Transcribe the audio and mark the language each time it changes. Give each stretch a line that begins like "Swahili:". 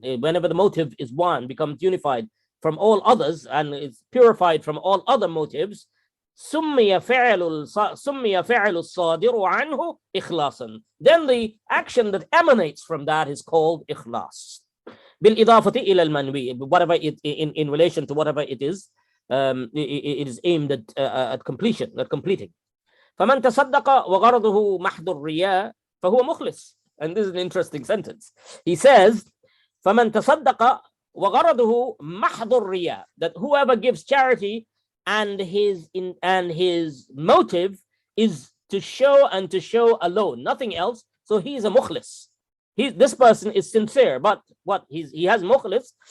English: Whenever the motive is one, becomes unified from all others and is purified from all other motives,
Arabic: سمي فعل الصادر عنه إخلاصا.
English: Then the action that emanates from that is called إخلاص.
Arabic: بالإضافة إلى المنوي,
English: whatever it in relation to whatever it is, it is aimed at completion, at completing.
Arabic: فمن تصدق وغرضه محض الرياء فهو مخلص.
English: And this is an interesting sentence. He says,
Arabic: فمن تصدق وغرضه محض الرياء,
English: that whoever gives charity and his motive is to show and to show alone, nothing else. So he is a mukhlis. This person is sincere, but what he has mukhlis.